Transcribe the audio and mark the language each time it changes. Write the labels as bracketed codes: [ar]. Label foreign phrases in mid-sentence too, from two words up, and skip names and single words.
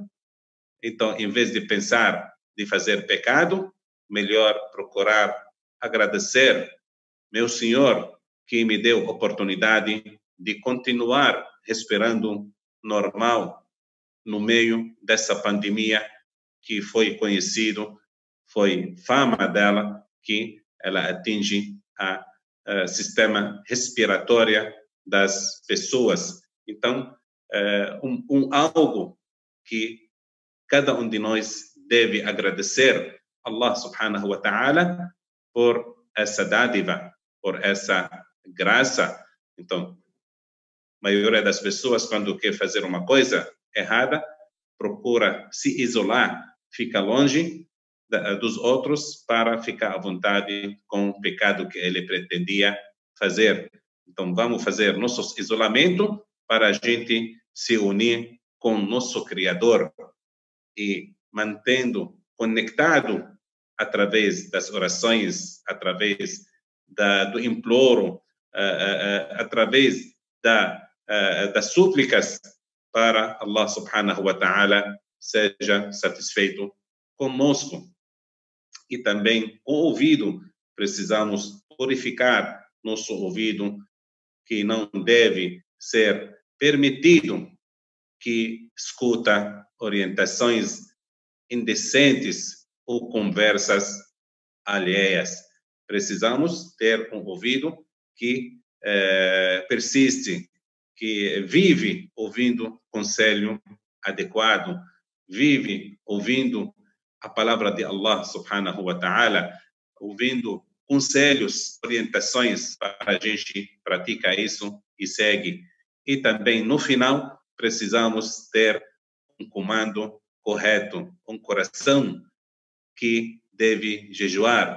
[pt] Então, em vez de pensar de fazer pecado, melhor procurar agradecer meu Senhor que me deu oportunidade de continuar respirando normal no meio dessa pandemia que foi fama dela, que ela atinge a sistema respiratório das pessoas. Então, algo que cada um de nós deve agradecer [ar] الله سبحانه وتعالى [pt] por essa dádiva, por essa graça Então, a maioria das pessoas, quando quer fazer uma coisa errada, procura se isolar, fica longe dos outros para ficar à vontade com o pecado que ele pretendia fazer. Então, vamos fazer nosso isolamento para a gente se unir com nosso Criador e mantendo conectado através das orações, através do imploro, através das súplicas para [ar] الله سبحانه وتعالى [pt] seja satisfeito conosco. E também o ouvido, precisamos purificar nosso ouvido, que não deve ser permitido que escuta orientações indecentes ou conversas alheias. Precisamos ter um ouvido que persiste, que vive ouvindo conselho adequado, vive ouvindo a palavra de [ar] الله سبحانه وتعالى, [pt] ouvindo conselhos, orientações para a gente praticar isso e segue. E também, no final, precisamos ter um comando correto, um coração que deve jejuar.